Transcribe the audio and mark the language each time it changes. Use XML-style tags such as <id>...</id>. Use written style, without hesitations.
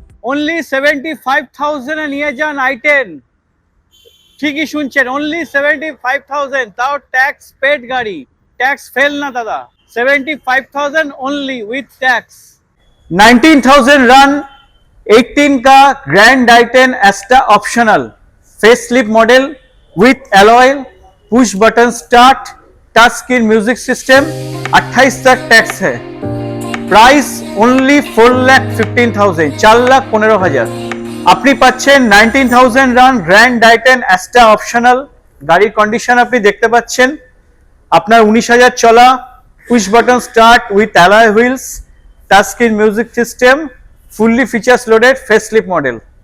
<bn>Only 75,000 এ নিয়ে যান i10। ঠিকই শুনছেন, ওনলি 75,000, তাও ট্যাক্স পেড গাড়ি, ট্যাক্স ফেল না দাদা।</bn> <en>75,000 only with tax.</en> <hi>19,000 रन, 18 का grand i10 एस्टा optional face slip model with alloy, push button start, touch screen music system, 28 तक टैक्स है।</hi> <en>Price only 4,15,000, 4,15,000।</en> <bn>আপনি পাচ্ছেন 19,000 রান গ্র্যান্ড i10 এস্টা অপশনাল গাড়ির কন্ডিশন আপনি দেখতে পাচ্ছেন। আপনার 19,000 চলা, push button start with alloy wheels, touch screen music system, fully features loaded face slip model.</bn>